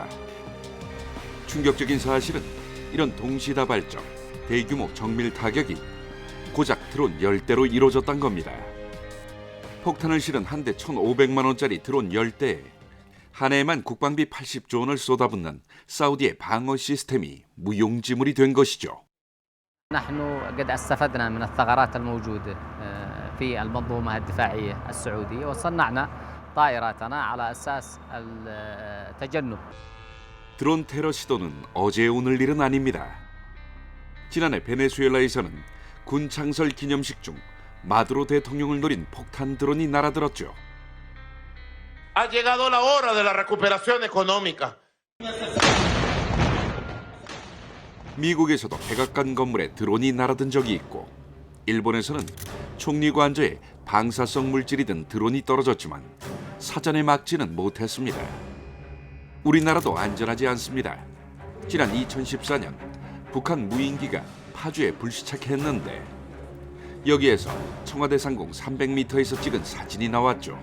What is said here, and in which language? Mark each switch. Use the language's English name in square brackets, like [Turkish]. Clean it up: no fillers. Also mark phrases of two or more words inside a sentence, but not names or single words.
[Korean] 충격적인 사실은 이런 동시다발적 대규모 정밀 타격이 고작 드론 10대로 이루어졌던 겁니다. 폭탄을 실은 한 대 1,500만 원짜리 드론 10대에 한 해에만 국방비 80조 원을 쏟아붓는 사우디의 방어 시스템이 무용지물이 된 것이죠. [Arabic] نحن قد استفدنا من الثغرات الموجودة في المنظومة الدفاعية السعودية وصنعنا طائراتنا على أساس التجنب. [Korean] 드론 테러 시도는 어제 오늘 일은 아닙니다. 지난해 베네수엘라에서는 군 창설 기념식 중 마두로 대통령을 노린 폭탄 드론이 날아들었죠. [Spanish] Ha llegado la hora de la recuperación económica. [Korean] 미국에서도 백악관 건물에 드론이 날아든 적이 있고 일본에서는 총리 관저에 방사성 물질이 든 드론이 떨어졌지만 사전에 막지는 못했습니다. 우리나라도 안전하지 않습니다. 지난 2014년 북한 무인기가 파주에 불시착했는데 여기에서 청와대 상공 300m에서 찍은 사진이 나왔죠.